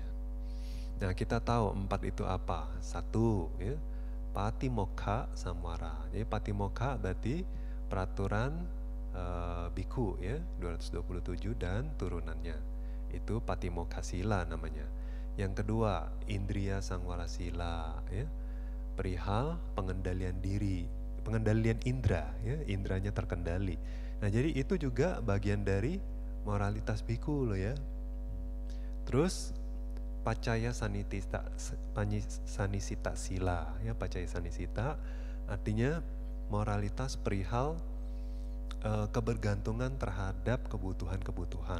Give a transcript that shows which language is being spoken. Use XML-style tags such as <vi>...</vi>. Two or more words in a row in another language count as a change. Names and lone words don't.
<id>Nah, kita tahu 4 itu apa? 1 ya,</id> <pi>patimokkha samvara.</pi> <id>Jadi patimokkha berarti peraturan biku ya, 227 dan turunannya. Itu</id> <pi>patimokkha sila</pi> <id>namanya. Yang kedua,</id> <pi>indriya sangwara sila</pi> <id>ya, perihal pengendalian diri, pengendalian indra ya, indranya terkendali. Nah, jadi itu juga bagian dari moralitas biku loh ya. Terus</id> <pi>pacaya sanisita sila</pi> <id>ya,</id> <pi>pacaya sanisita</pi> <id>artinya moralitas perihal kebergantungan terhadap kebutuhan-kebutuhan.</id>